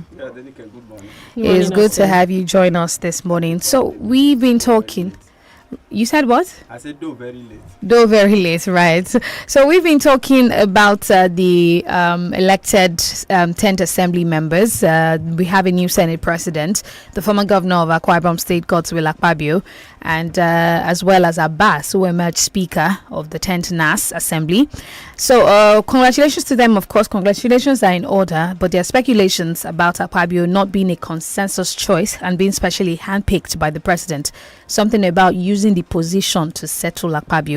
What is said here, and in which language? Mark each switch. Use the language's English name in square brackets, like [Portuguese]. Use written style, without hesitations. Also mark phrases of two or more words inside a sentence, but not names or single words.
[English] Yeah, Denike, good morning. It's good to have you join us this morning. So we've been talking. You said what? I said though very late. Though very late, right. So we've been talking about the elected 10th Assembly members. We have a new Senate president, the former governor of Akwa Ibom State, Godswill Akpabio, and as well as Abbas, who emerged Speaker of the 10th NAS Assembly. So congratulations to them, of course. Congratulations are in order, but there are speculations about Akpabio not being a consensus choice and being specially handpicked by the president. Something about using the position to settle Akpabio.